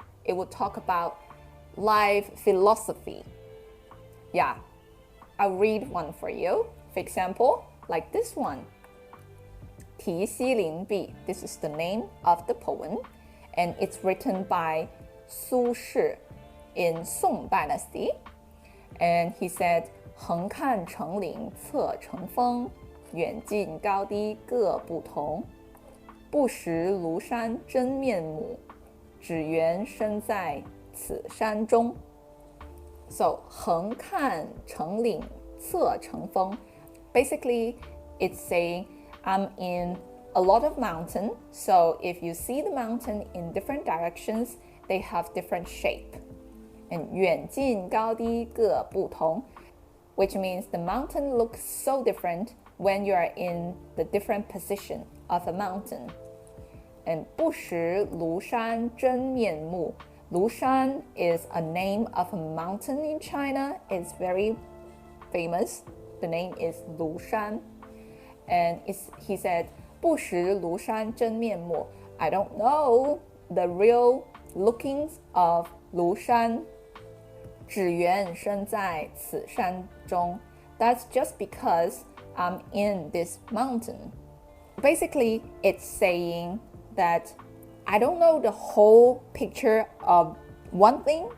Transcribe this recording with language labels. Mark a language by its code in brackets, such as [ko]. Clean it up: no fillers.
[en] It will talk about life philosophy. Yeah, I'll read one for you. For example, like this one. 题西林壁, this is the name of the poem, and it's written by Su Shi in Song Dynasty. And he said, [zh] 横看成岭侧成峰，远近高低各不同。不识庐山真面目，只缘身在此山中。 [en] So [zh] 横看成岭侧成峰, [en] basically it's saying I'm in a lot of mountain, so if you see the mountain in different directions, they have different shape. And [zh] 远近高低各不同, [en] which means the mountain looks so different when you are in the different position of a mountain. [zh] And 不识庐山真面目. [en] Lushan is a name of a mountain in China. It's very famous. The name is Lushan. And he said, [zh] 不识庐山真面目. [en] I don't know the real lookings of Lushan. [zh] 只缘身在此山中. [en] That's just because I'm in this mountain. Basically, it's saying that I don't know the whole picture of one thing.